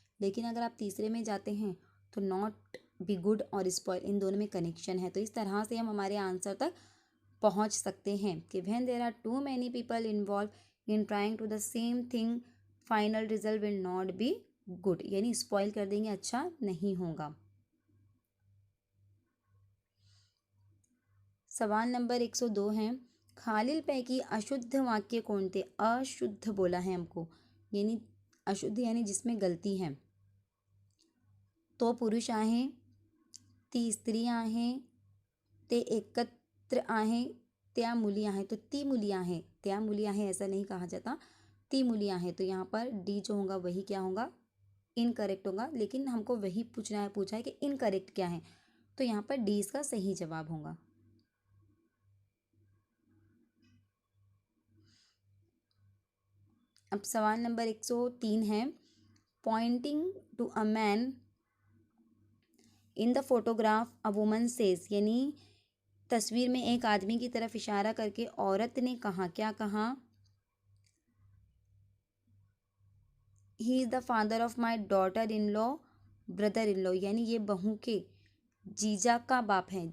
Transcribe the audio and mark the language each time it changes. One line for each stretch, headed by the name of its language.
Hindi: लेकिन अगर आप तीसरे में जाते हैं तो नॉट बी गुड और स्पॉइल, इन दोनों में कनेक्शन है। तो इस तरह से हम हमारे आंसर तक पहुंच सकते हैं कि
English: when there are too many people involve in trying to the same thing final result will not be good,
Hindi: यानी स्पॉइल कर देंगे, अच्छा नहीं होगा। सवाल नंबर 102 है,
Marathi: खालीलपैकी अशुद्ध वाक्य
Hindi: कौन थे। अशुद्ध बोला है हमको, यानी अशुद्ध यानी जिसमें गलती है।
Marathi: तो पुरुष आहे, ती स्त्री आहे, ते एकत्र आहे, त्या मुली आहे। तो ती मुली आहे, त्या मुली आहे
Hindi: ऐसा नहीं कहा जाता,
Marathi: ती मुली आहे।
Hindi: तो यहाँ पर डी जो होगा वही क्या होगा, इनकरेक्ट होगा। लेकिन हमको वही पूछा है कि इनकरेक्ट क्या है, तो यहाँ पर डी इसका सही जवाब होगा। अब सवाल नंबर 103 है,
English: pointing to a man in the photograph a woman says,
Hindi: यानी तस्वीर में एक आदमी की तरफ इशारा करके औरत ने कहा, क्या कहा,
English: he is the father of my daughter in law
Hindi: brother in law, यानी ये बहू के जीजा का बाप है।